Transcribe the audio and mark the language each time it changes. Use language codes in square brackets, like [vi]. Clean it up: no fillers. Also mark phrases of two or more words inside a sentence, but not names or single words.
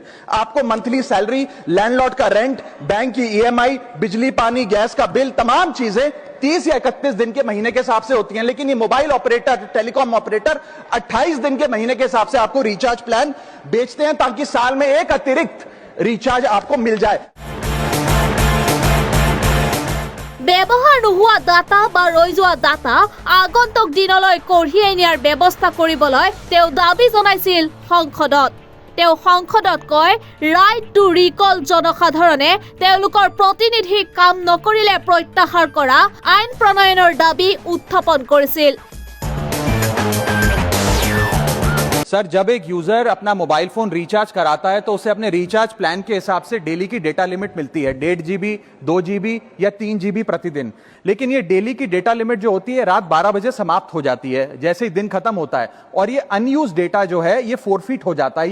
[hi] आपको [en] monthly salary, [hi] लैंडलॉर्ड का रेंट, बैंक की ईएमआई, बिजली पानी गैस का बिल, तमाम चीजें 30 या 31 दिन के महीने के हिसाब से होती हैं। लेकिन ये [en] mobile operator, telecom operator [hi] 28 दिन के महीने के हिसाब से आपको [en] recharge plan [hi] बेचते हैं ताकि साल में एक अतिरिक्त रिचार्ज आपको मिल जाए। [as] ব্যৱহাৰ নোহোৱা ডাটা বা ৰৈ যোৱা ডাটা আগন্তুক দিনলৈ কঢ়িয়াই নিয়াৰ ব্যৱস্থা কৰিবলৈ তেওঁ দাবী জনাইছিল সংসদত। তেওঁ সংসদত কয়, [en] right to recall [as] জনসাধাৰণে তেওঁলোকৰ প্ৰতিনিধিক কাম নকৰিলে প্ৰত্যাহাৰ কৰা আইন প্ৰণয়নৰ দাবী উত্থাপন কৰিছিল। [hi] सर जब एक यूजर अपना [en] mobile phone recharge [hi] कराता है तो उसे अपने [en] recharge plan [hi] के हिसाब से डेली की [en] data limit [hi] मिलती है, 1.5 GB, 2 GB या 3 GB प्रतिदिन। लेकिन ये डेली की [en] data limit [hi] जो होती है रात 12 बजे समाप्त हो जाती है, जैसे ही दिन खत्म होता है, और ये [en] unused data [hi] जो है ये फोरफिट हो जाता है।